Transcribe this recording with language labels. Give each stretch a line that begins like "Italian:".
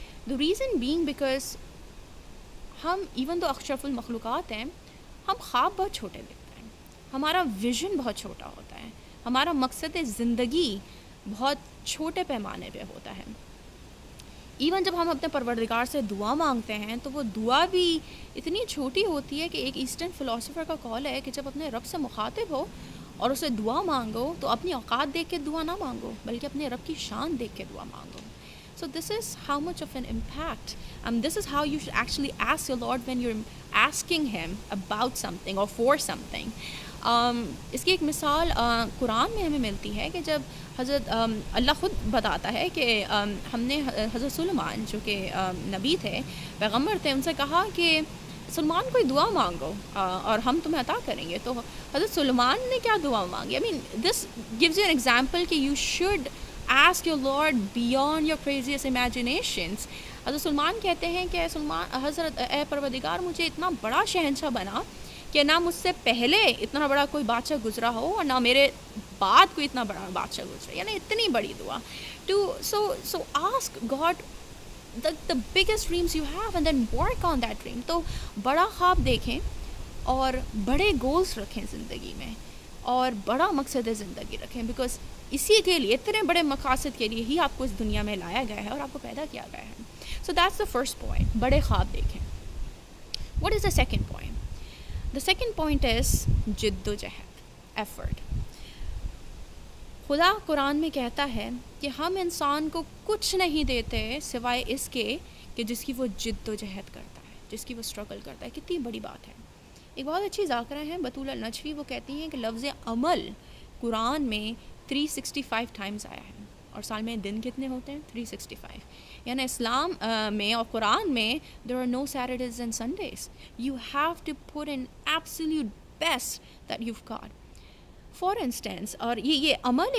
English: the reason being because
Urdu: ہم even تو اشرف المخلوقات ہیں, ہم خواب بہت چھوٹے دیکھتے ہیں, ہمارا ویژن بہت چھوٹا ہوتا ہے, ہمارا مقصد زندگی بہت چھوٹے پیمانے پہ ہوتا ہے. ایون جب ہم اپنے پروردگار سے دعا مانگتے ہیں تو وہ دعا بھی اتنی چھوٹی ہوتی ہے کہ ایک ایسٹرن فلاسفر کا قول ہے کہ جب اپنے رب سے مخاطب ہو اور اسے دعا مانگو تو اپنی اوقات دیکھ کے دعا نہ مانگو بلکہ اپنے رب کی شان دیکھ کے دعا مانگو.
English: So this is how much of an impact, this is how you should actually ask your Lord when you're asking him about something or for something.
Urdu: اس کی ایک مثال قرآن میں ہمیں ملتی ہے کہ جب حضرت اللہ خود بتاتا ہے کہ ہم نے حضرت سلیمان جو کہ نبی تھے, پیغمبر تھے, ان سے کہا کہ سلیمان کوئی دعا مانگو اور ہم تمہیں عطا کریں گے. تو حضرت سلیمان نے کیا دعا مانگی؟
English: I mean this gives you an example
Urdu: کہ
English: You should ask your Lord beyond your craziest imaginations.
Urdu: حضرت سلیمان کہتے ہیں کہ حضرت اے پروردگار مجھے اتنا بڑا شہنشاہ بنا کہ نہ مجھ سے پہلے اتنا بڑا کوئی بادشاہ گزرا ہو اور نہ میرے بعد کوئی اتنا بڑا بادشاہ گزرا, یعنی اتنی بڑی دعا.
English: So ask God the biggest dreams you have and then work on that dream.
Urdu: تو بڑا خواب دیکھیں, اور بڑے گولز رکھیں زندگی میں اور بڑا مقصد زندگی رکھیں، بیکاز اسی کے لیے، اتنے بڑے مقاصد کے لیے ہی آپ کو اس دنیا میں لایا گیا ہے اور آپ کو پیدا کیا گیا ہے.
English: so that's the first point,
Urdu: بڑے خواب دیکھیں.
English: What is the second point? The second point is
Urdu: جد و جہد،
English: Effort.
Urdu: خدا قرآن میں کہتا ہے کہ ہم انسان کو کچھ نہیں دیتے سوائے اس کے کہ جس کی وہ جد و جہد کرتا ہے، جس کی وہ اسٹرگل کرتا ہے. کتنی بڑی بات ہے. ایک بہت اچھی ذاکرہ ہیں بطول النجفی، وہ کہتی ہیں کہ لفظ عمل قرآن میں 365 ٹائمز آیا ہے، اور سال میں دن کتنے ہوتے ہیں؟ 365. یعنی اسلام میں اور قرآن میں
English: there are no Saturdays and Sundays. You have to put in absolute best that you've got. For instance,
Urdu: اور یہ عمل ایک